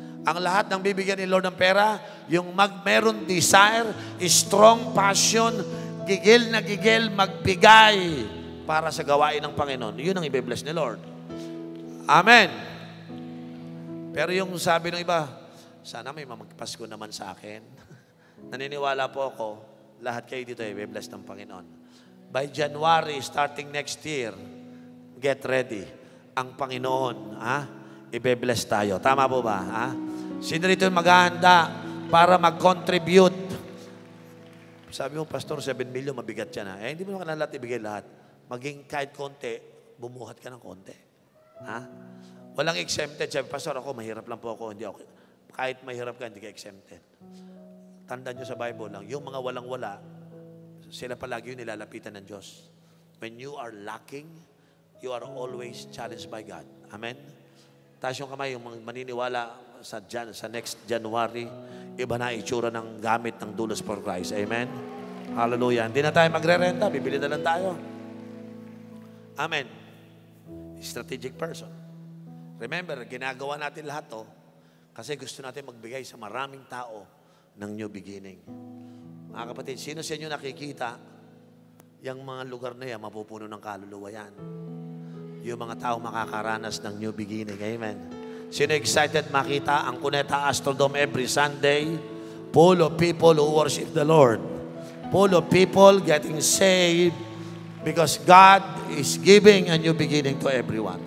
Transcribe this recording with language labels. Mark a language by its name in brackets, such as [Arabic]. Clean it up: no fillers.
[Filipino] Ang lahat ng bibigyan ni Lord ng pera, yung meron desire, strong passion, gigil na gigil, magbigay para sa gawain ng Panginoon. Yun ang i-bless ni Lord. Amen. Pero yung sabi ng iba, sana may magpasko naman sa akin. Naniniwala po ako, lahat kayo dito i-bless ng Panginoon. [English] By January, starting next year, get ready. [Filipino] Ang Panginoon, i-bless tayo. Tama po ba? Ha? Sino rito yung maghahanda para mag-contribute? Sabi mo, Pastor, 7 million, mabigat yan. Hindi mo naman lahat ibigay lahat. Maging kahit konti, bumuhat ka ng konti. Ha? Walang exempted. Sabi, Pastor, ako, mahirap lang po ako. Hindi ako. Kahit mahirap ka, hindi ka exempted. Tandaan nyo sa Bible lang, yung mga walang-wala, sila palagi yung nilalapitan ng Diyos. [English] When you are lacking, you are always challenged by God. [Filipino] Amen? Taas yung kamay, yung maniniwala sa next January, iba na itsura ng gamit ng Dulos for Christ. Amen? Hallelujah. Hindi na tayo magre-renta, bibili na lang tayo. Amen. Strategic person. Remember, ginagawa natin lahat to kasi gusto natin magbigay sa maraming tao ng new beginning. Mga kapatid, sino sa inyo nakikita yung mga lugar na yan, mapupuno ng kaluluwa yan? Yung mga tao makakaranas ng new beginning. Amen. Sino excited makita ang Cuneta Astrodome every Sunday? [English] Full of people who worship the Lord. Full of people getting saved because God is giving a new beginning to everyone.